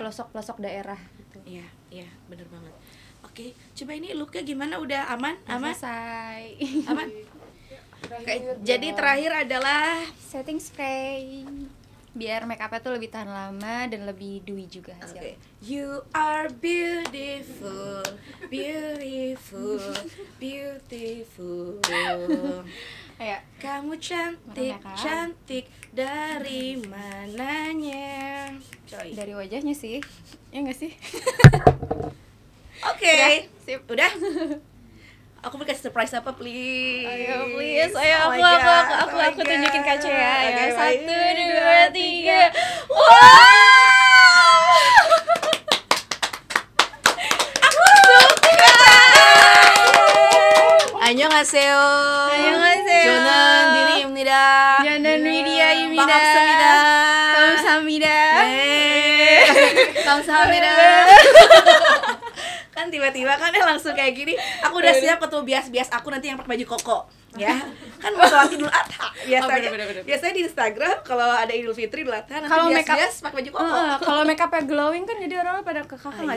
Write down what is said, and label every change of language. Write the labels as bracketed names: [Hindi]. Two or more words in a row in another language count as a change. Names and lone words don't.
[Indonesian] pelosok-pelosok daerah gitu. Iya, bener banget. Oke, coba ini looknya gimana? Udah aman? Aman? Selesai. Aman? Oke, jadi terakhir adalah [English] Setting spray [Indonesian] biar [English] make upnya [Indonesian] tuh lebih tahan lama dan lebih dewy juga hasilnya. [English] You are beautiful, beautiful, beautiful. [Indonesian] Ayo. Kamu cantik, Mana, Kak? cantik dari mananya? Coy. Dari wajahnya sih. Ya enggak sih? Oke, Ya, sip. udah. Aku mau kasih surprise apa, please? Ayo please, ayo [English] Oh my [Indonesian] aku [English] God, oh my [Indonesian] tunjukin [English] God. [Indonesian] kaca ya. Oke, Ayo, baik. 1, 2, 3. Wow! Aku suka. [Korean] Annyeonghaseyo. Annyeonghaseyo. 저는 디리입니다. Janan Widya 반갑습니다. Kamsahamnida. 네. 감사합니다. [Indonesian] Kan tiba-tiba kan langsung kayak gini. Aku udah siap ketemu bias-bias aku nanti yang pakai baju koko, ya. Kan mau sholat Idul Adha biasanya. bener. Biasanya di Instagram kalau ada Idul Fitri, Idul Adha nanti Kalau make up- bias-bias pakai baju koko. Kalau [English] make upnya [Indonesian] glowing kan jadi orang pada ke kakak nggak